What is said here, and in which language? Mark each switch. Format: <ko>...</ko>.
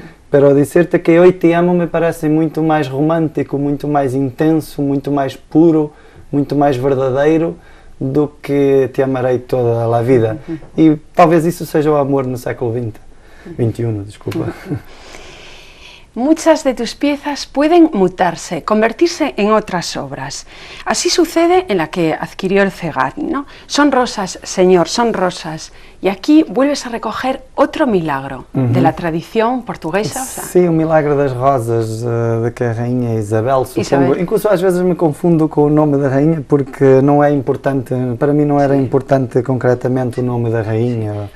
<pt>Pero dizer-te que Oi Te Amo me parece muito mais romântico, muito mais intenso, muito mais puro, muito mais verdadeiro do que Te Amarei toda a vida. E talvez isso seja o amor no século XXI, desculpa.</pt> <es>Muchas de tus piezas pueden mutarse, convertirse en otras obras. Así sucede en la que adquirió el Cegat, ¿no? Son rosas, Señor, son rosas. Y aquí vuelves a recoger otro milagro de la tradición portuguesa.</es> <pt>Sim, o milagre das rosas de que a rainha Isabel, supongo. Incluso às vezes me confundo com o nome da rainha porque não é importante, para mim não era importante concretamente o nome da rainha.</pt>